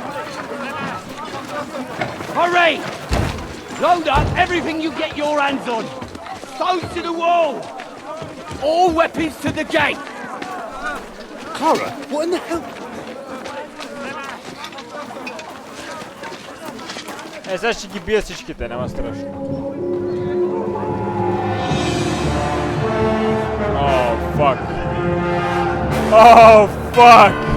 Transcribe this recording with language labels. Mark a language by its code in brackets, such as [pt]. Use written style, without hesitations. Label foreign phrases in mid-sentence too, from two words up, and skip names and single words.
[en] Hurry! Load up everything you get your hands on. Stones to the wall. All weapons to the gate. Clara, what in the hell? [bg] Сега ще ги бия всичките, няма страшно. [en] Oh, fuck. Oh, fuck!